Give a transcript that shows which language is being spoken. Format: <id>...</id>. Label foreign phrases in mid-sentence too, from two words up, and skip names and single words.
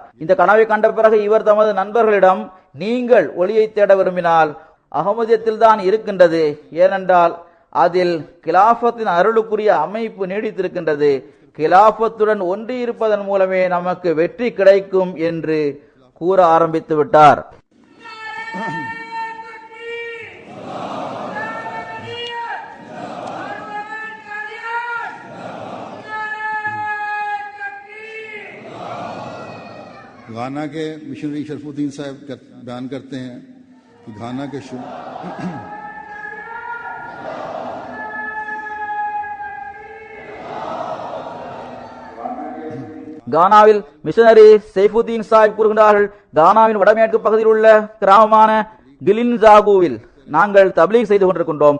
<ta>இந்த கனவை கண்ட பிறகு இவர் தமது நண்பர்களிடம், நீங்கள் ஒளியை தேட விரும்பினால் அகமதியத்தில் தான் இருக்கின்றது, ஏனென்றால் அதில் கிலாபத்தின் அருளுக்குரிய அமைப்பு நீடித்திருக்கின்றது. கிலாபத்துடன் ஒன்றி இருப்பதன் மூலமே நமக்கு வெற்றி கிடைக்கும் என்று கூற ஆரம்பித்து விட்டார்.</ta> <hi>घाना के मिशनरी शरफुद्दीन साहब बयान करते हैं कि घाना के</hi> <ta>கானாவில் மிஷனரி சைஃபுதீன் சாஹிப் கூறுகின்றார்கள், கானாவின் வடமேற்கு பகுதியில் உள்ள கிராமமான கிலின்சாகுவில் நாங்கள் தப்லீக் செய்து கொண்டிருக்கின்றோம்.</ta>